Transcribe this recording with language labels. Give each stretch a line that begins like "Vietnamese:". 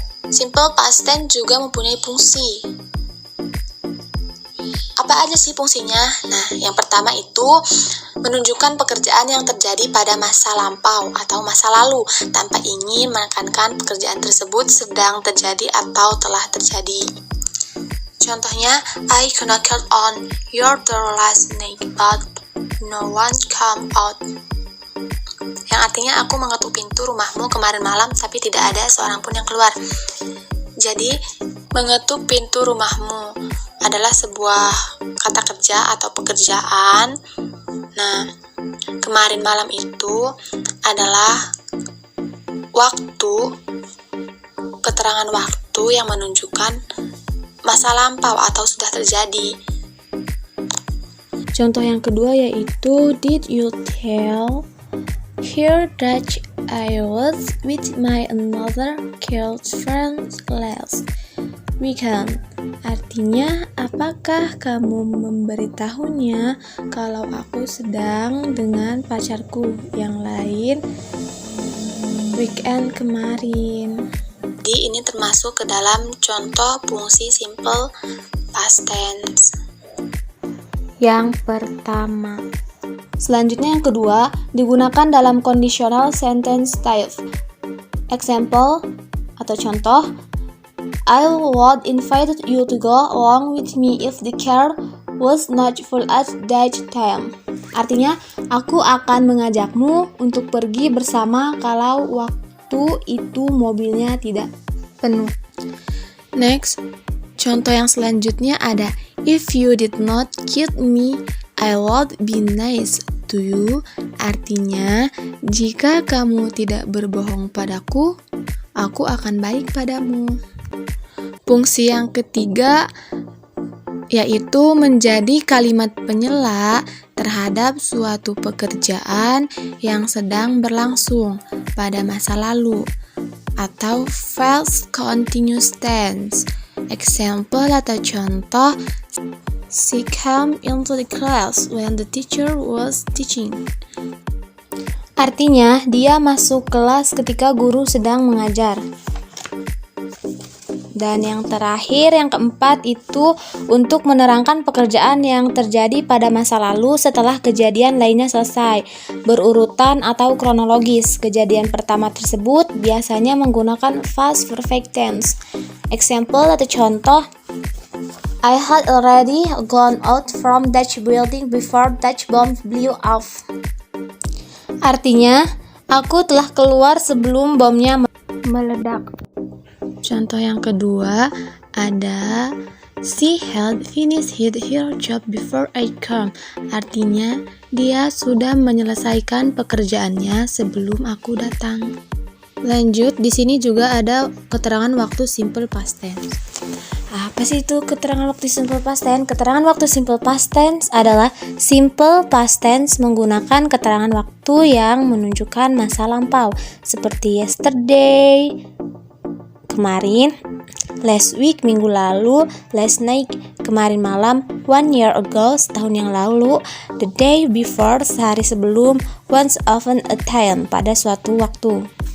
Indonesian: Simple past tense juga mempunyai fungsi. Apa aja sih fungsinya? Nah, yang pertama itu menunjukkan pekerjaan yang terjadi pada masa lampau atau masa lalu tanpa ingin menekankan pekerjaan tersebut sedang terjadi atau telah terjadi. Contohnya,
English: I knocked on your door last night but no one came out.
Indonesian: Yang artinya aku mengetuk pintu rumahmu kemarin malam tapi tidak ada seorang pun yang keluar. Jadi, mengetuk pintu rumahmu adalah sebuah kata kerja atau pekerjaan. Nah, kemarin malam itu adalah waktu, keterangan waktu yang menunjukkan masa lampau atau sudah terjadi. Contoh yang kedua yaitu
English: did you tell her that I was with my another girlfriend last weekend?
Indonesian: Artinya, apakah kamu memberitahunya kalau aku sedang dengan pacarku yang lain weekend kemarin? Jadi ini termasuk ke dalam contoh fungsi simple past tense. Yang pertama. Selanjutnya yang kedua, digunakan dalam conditional sentence type.
English: Example
Indonesian: atau contoh,
English: I would invite you to go along with me if the car was not full at that time.
Indonesian: Artinya, aku akan mengajakmu untuk pergi bersama kalau waktu itu mobilnya tidak penuh.
English: Next,
Indonesian: contoh yang selanjutnya ada,
English: if you did not kill me, I would be nice to you.
Indonesian: Artinya, jika kamu tidak berbohong padaku, aku akan baik padamu. Fungsi yang ketiga yaitu menjadi kalimat penyela terhadap suatu pekerjaan yang sedang berlangsung pada masa lalu atau past continuous tense.
English: Example
Indonesian: atau contoh,
English: she came into the class when the teacher was teaching.
Indonesian: Artinya, dia masuk kelas ketika guru sedang mengajar. Dan yang terakhir, yang keempat itu untuk menerangkan pekerjaan yang terjadi pada masa lalu setelah kejadian lainnya selesai, berurutan atau kronologis. Kejadian pertama tersebut biasanya menggunakan past perfect tense.
English: Example
Indonesian: atau contoh,
English: I had already gone out from that building before that bomb blew off.
Indonesian: Artinya, aku telah keluar sebelum bomnya meledak. Contoh yang kedua ada
English: she had finished her job before I came.
Indonesian: Artinya, dia sudah menyelesaikan pekerjaannya sebelum aku datang. Lanjut, di sini juga ada keterangan waktu simple past tense. Apa sih itu keterangan waktu simple past tense? Keterangan waktu simple past tense adalah simple past tense menggunakan keterangan waktu yang menunjukkan masa lampau seperti
English: yesterday,
Indonesian: kemarin,
English: last week,
Indonesian: minggu lalu,
English: last night,
Indonesian: kemarin malam,
English: 1 year ago,
Indonesian: setahun yang lalu,
English: the day before,
Indonesian: sehari sebelum,
English: once upon a time,
Indonesian: pada suatu waktu.